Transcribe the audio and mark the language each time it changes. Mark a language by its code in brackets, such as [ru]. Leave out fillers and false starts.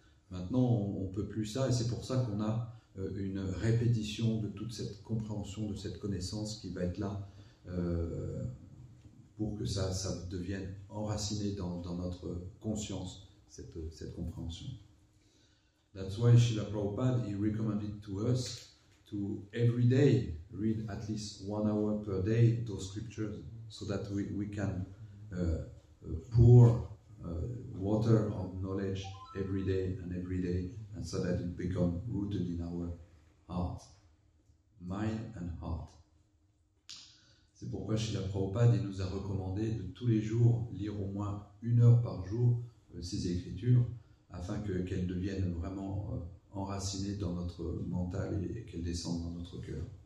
[fr] Maintenant, on ne peut plus ça, et c'est pour ça qu'on a une répétition de toute cette compréhension, de cette connaissance qui va être là pour que ça devienne enraciné dans notre conscience, cette compréhension. [en] That's why Srila Prabhupada, he recommended to us to every day read at least 1 hour per day those scriptures, so that we can pour water of knowledge every day, and so that it becomes rooted in our heart, mind and heart. [fr] C'est pourquoi Srila Prabhupada nous a recommandé de tous les jours lire au moins 1 heure par jour ces écritures, afin qu'elles deviennent vraiment enracinées dans notre mental et qu'elles descendent dans notre cœur.